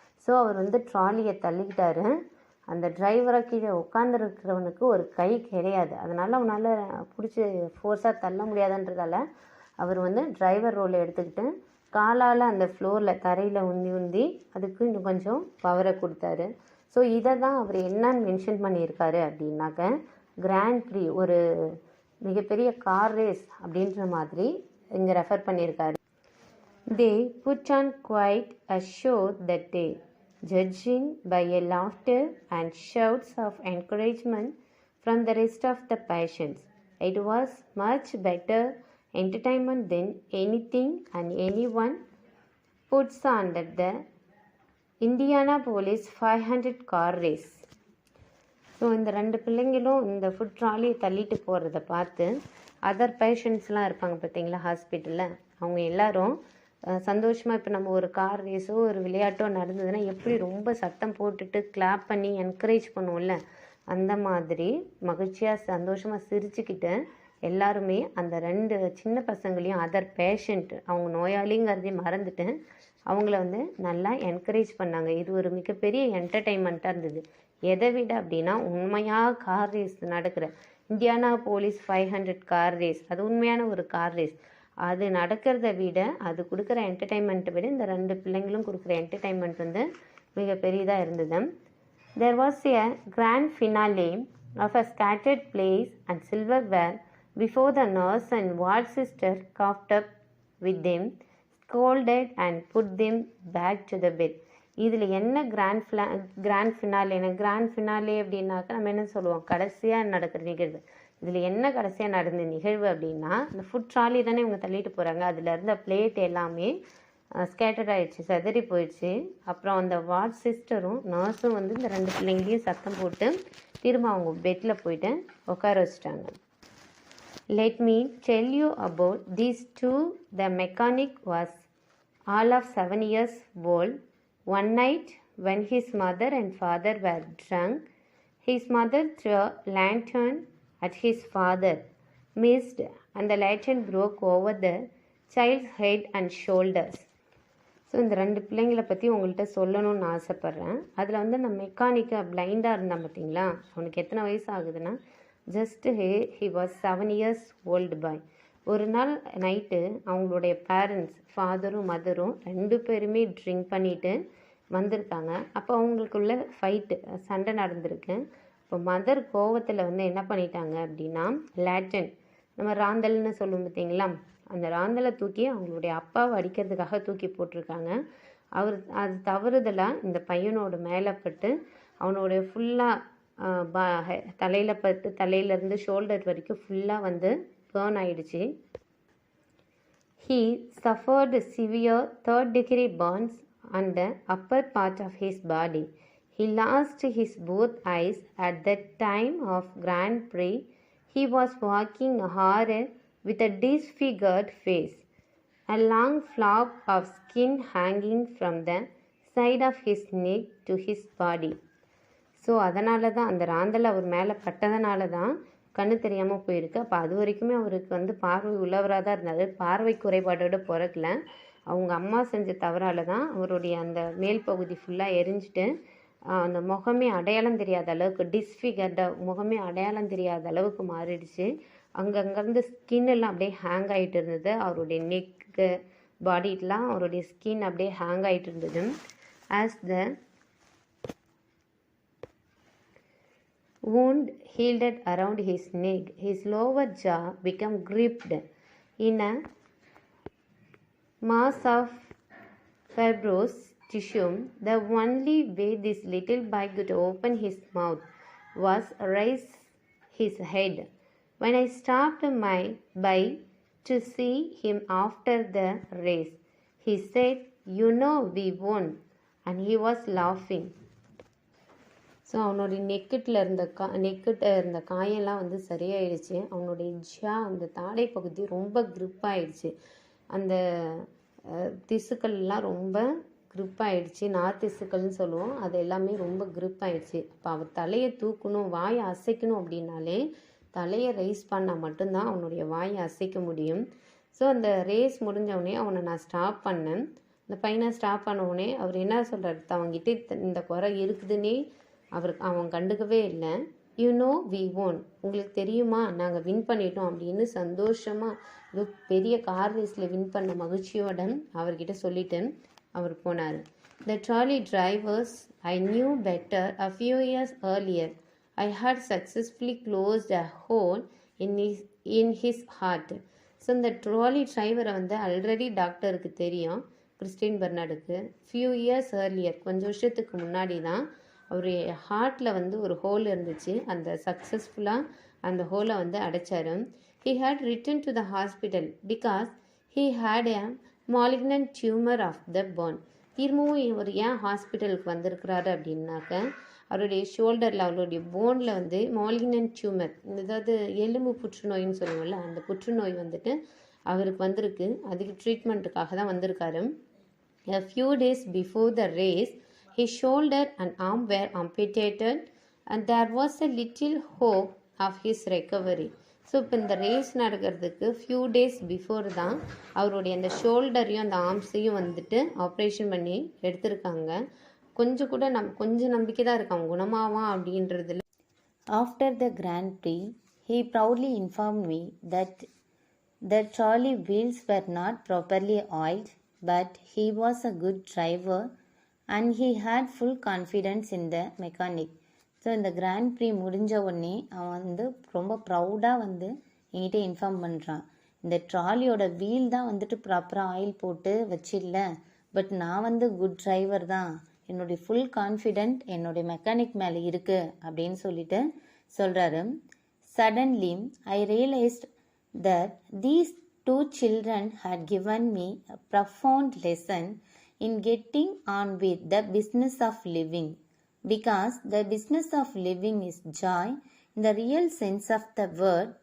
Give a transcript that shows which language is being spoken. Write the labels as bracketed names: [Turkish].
[Tamil] So அவர் வந்து ட்ராலியை தள்ளிக்கிட்டாரு. அந்த டிரைவராக கீழே உட்காந்துருக்கிறவனுக்கு ஒரு கை கிடையாது, அதனால் அவனால் பிடிச்சி ஃபோர்ஸாக தள்ள முடியாதுன்றதால அவர் வந்து டிரைவர் ரோலை எடுத்துக்கிட்டு காலால் அந்த ஃப்ளோரில் தரையில் உந்தி அதுக்கு இன்னும் கொஞ்சம் பவரை கொடுத்தாரு. ஸோ இதை தான் அவர் என்னன்னு மென்ஷன் பண்ணியிருக்காரு அப்படின்னாக்க, கிராண்ட் ப்ரீ, ஒரு மிகப்பெரிய கார் ரேஸ் அப்படின்ற மாதிரி இங்கே ரெஃபர் பண்ணியிருக்காரு. [English] They put on quite a show that day, judging by a laughter and shouts of encouragement from the rest of the patients. It was much better entertainment than anything and anyone puts on at the Indianapolis 500 car race. [Tamil] So இந்த 2 பிள்ளைங்களும் இந்த food ட்ராலியை தள்ளிட்டு போகிறத பார்த்து other பேஷண்ட்ஸ்லாம் இருப்பாங்க பார்த்தீங்களா ஹாஸ்பிட்டலில், அவங்க எல்லாரும் சந்தோஷமாக, இப்போ நம்ம ஒரு கார் ரேஸோ ஒரு விளையாட்டோ நடந்ததுன்னா எப்படி ரொம்ப சத்தம் போட்டுட்டு கிளாப் பண்ணி என்கரேஜ் பண்ணுவோம்ல, அந்த மாதிரி மகிழ்ச்சியாக சந்தோஷமாக சிரிச்சுக்கிட்டு எல்லாருமே அந்த 2 சின்ன பசங்களையும், அதர் பேஷண்ட், அவங்க நோயாளிங்கிறதையும் மறந்துட்டு அவங்கள வந்து நல்லா என்கரேஜ் பண்ணாங்க. இது ஒரு மிகப்பெரிய என்டர்டெயின்மெண்ட்டாக இருந்தது. எதை விட அப்படின்னா, உண்மையாக கார் ரேஸ் நடக்கிற இந்தியானாபோலிஸ் 500 கார் ரேஸ், அது உண்மையான ஒரு கார் ரேஸ், அது நடக்கிறத விட, அது கொடுக்குற என்டர்டெயின்மெண்ட்டை விட இந்த 2 பிள்ளைங்களும் கொடுக்குற என்டர்டெயின்மெண்ட் வந்து மிக பெரியதாக இருந்தது. There was a grand finale of a scattered plates and silverware before the nurse and ward sister coughed up with them, scolded and put them back to the bed. இதில் என்ன கிராண்ட் ஃபினாலே அப்படின்னாக்கா நம்ம என்ன சொல்லுவோம், கடைசியாக நடக்கிற நிகழ்வு. இதில் என்ன கடைசியாக நடந்த நிகழ்வு அப்படின்னா, இந்த ஃபுட் ட்ராலி தானே இவங்க தள்ளிட்டு போகிறாங்க, அதில் இருந்த பிளேட் எல்லாமே ஸ்கேட்டர்ட் ஆகிடுச்சு, செதறி போயிடுச்சு. அப்புறம் அந்த வார்ட் சிஸ்டரும் நர்ஸும் வந்து இந்த 2 பிள்ளைங்களையும் சத்தம் போட்டு திரும்ப அவங்க பெட்டில் போயிட்டு உட்கார வச்சுட்டாங்க. [English] Let me tell you about these two. The mechanic was all of 7 years old. One night, when his mother and father were drunk, his mother threw a lantern at his father, missed, and the lantern broke over the child's head and shoulders. [Tamil] So இந்த ரெண்டு பிள்ளைங்களை பற்றி உங்கள்கிட்ட சொல்லணும்னு ஆசைப்பட்றேன். அதில் வந்து நான் மெக்கானிக்கை பிளைண்டாக இருந்தான் பார்த்தீங்களா, அவனுக்கு எத்தனை வயசு ஆகுதுன்னா just [English] He was 7 years old boy. [Tamil] ஒரு நாள் நைட்டு அவங்களுடைய பேரண்ட்ஸ் ஃபாதரும் மதரும் 2 பேருமே ட்ரிங்க் பண்ணிவிட்டு வந்திருக்காங்க. அப்போ அவங்களுக்குள்ள ஃபைட்டு சண்டை நடந்திருக்கு. இப்போ மதர் கோவத்தில் வந்து என்ன பண்ணிட்டாங்க அப்படின்னா, லேட்டன் நம்ம ராந்தல்னு சொல்லுவோம் பார்த்தீங்களா, அந்த ராந்தலை தூக்கி அவங்களுடைய அப்பாவை அடிக்கிறதுக்காக தூக்கி போட்டிருக்காங்க. அது தவறுதலாக இந்த பையனோட மேலே பட்டு அவனுடைய ஃபுல்லாக தலையில் பட்டு தலையிலேருந்து ஷோல்டர் வரைக்கும் ஃபுல்லாக வந்து பேர்ன் ஆயிடுச்சு. [English] He suffered severe 3rd-degree burns on the upper part of his body. He lost his both eyes at the time of Grand Prix. He was walking hard with a disfigured face, a long flap of skin hanging from the side of his neck to his body. [Tamil] So அதனால தான் அந்த ராந்தல் அவர் மேலே பட்டதனால தான் கண்ணு தெரியாமல் போயிருக்கு. அப்போ அது வரைக்குமே அவருக்கு வந்து பார்வை உள்ளவராக தான் இருந்தார். பார்வை குறைபாடோடு பிறக்கல. அவங்க அம்மா செஞ்ச தவறால் தான் அவருடைய அந்த மேல் பகுதி ஃபுல்லாக எரிஞ்சிட்டு அந்த முகமே அடையாளம் தெரியாத அளவுக்கு டிஸ்ஃபிகர்டாக முகமே அடையாளம் தெரியாத அளவுக்கு மாறிடுச்சு. அங்கங்கேருந்து ஸ்கின் எல்லாம் அப்படியே ஹேங் ஆகிட்டு இருந்தது. அவருடைய நெக்கு பாடிலாம் அவருடைய ஸ்கின் அப்படியே ஹேங் ஆகிட்டு இருந்தது. [English] As the wound healed around his neck, his lower jaw became gripped in a mass of fibrous tissue. The only way this little boy could open his mouth was raise his head. When I stopped my bike to see him after the race, he said, "You know we won," and he was laughing. [Tamil] So அவனுடைய நெக்கிட்ட இருந்த காயெல்லாம் வந்து சரியாயிடுச்சு. அவனுடைய அந்த தாடை பகுதி ரொம்ப க்ரிப் ஆயிடுச்சு. அந்த திசுக்கள்லாம் ரொம்ப க்ரிப் ஆயிடுச்சு. திசுக்கள்னு சொல்லுவோம், அது எல்லாமே ரொம்ப க்ரிப் ஆயிடுச்சு. அப்போ அவர் தலையை தூக்கணும், வாயை அசைக்கணும் அப்படின்னாலே தலையை ரைஸ் பண்ணால் மட்டும்தான் அவனுடைய வாயை அசைக்க முடியும். ஸோ அந்த ரேஸ் முடிஞ்சவுடனே அவனை நான் ஸ்டாப் பண்ணேன். இந்த பையனை ஸ்டாப் பண்ணவுடனே அவர் என்ன சொல்கிறாரு, அவங்ககிட்ட இந்த குறை இருக்குதுன்னே அவன் கண்டுக்கவே இல்லை. [English] you know we won, [Tamil] உங்களுக்கு தெரியுமா நாங்கள் வின் பண்ணிட்டோம் அப்படின்னு சந்தோஷமாக பெரிய கார் ரேஸில் வின் பண்ண மகிழ்ச்சியோட அவர்கிட்ட சொல்லிட்டு அவர் போனார். [English] The trolley drivers I knew better a few years earlier. I had successfully closed a hole in his heart. [Tamil] So இந்த ட்ராலி டிரைவரை வந்து ஆல்ரெடி டாக்டருக்கு தெரியும், கிறிஸ்டின் பெர்னார்டுக்கு. [English] few years earlier, [Tamil] கொஞ்சம் வருஷத்துக்கு முன்னாடி தான் அவருடைய ஹார்ட்டில் வந்து ஒரு ஹோல் இருந்துச்சு. அந்த சக்ஸஸ்ஃபுல்லாக அந்த ஹோலை வந்து அடைச்சார். [English] He had returned to the hospital because he had a malignant tumor of the bone. [Tamil] திரும்பவும் இவர் ஏன் ஹாஸ்பிட்டலுக்கு வந்திருக்கிறாரு அப்படின்னாக்க, அவருடைய ஷோல்டரில் அவருடைய போனில் வந்து மாலிக்னன்ட் டியூமர், அதாவது எலும்பு புற்றுநோயின்னு சொல்லுவோம்ல, அந்த புற்றுநோய் வந்துட்டு அவருக்கு வந்திருக்கு. அதுக்கு ட்ரீட்மெண்ட்டுக்காக தான் வந்திருக்காரு. [English] A few days before the race, his shoulder and arm were amputated and there was a little hope of his recovery. [Tamil] So இப்போ இந்த ரேஸ் நடக்கிறதுக்கு [English] few days before [Tamil] தான் அவருடைய அந்த ஷோல்டரையும் அந்த ஆர்ம்ஸையும் வந்துட்டு ஆப்ரேஷன் பண்ணி எடுத்திருக்காங்க. கொஞ்சம் நம்பிக்கை தான் இருக்கான் குணமாவான் அப்படின்றதுல. [English] After the grand prix he proudly informed me that the trolley wheels were not properly oiled, but he was a good driver and he had full confidence in the mechanic. [Tamil] So இந்த grand pre முடிஞ்ச உடனே அவன் வந்து ரொம்ப ப்ரௌடாக வந்து என்கிட்ட inform பண்ணுறான், இந்த ட்ராலியோட வீல் தான் வந்துட்டு ப்ராப்பராக ஆயில் போட்டு வச்சிடல, பட் நான் வந்து குட் டிரைவர் தான், என்னுடைய ஃபுல் கான்ஃபிடென்ட் என்னுடைய மெக்கானிக் மேலே இருக்குது அப்படின்னு சொல்லிட்டு சொல்கிறாரு. [English] Suddenly, I realized that these two children had given me a profound lesson in getting on with the business of living, because the business of living is joy in the real sense of the word,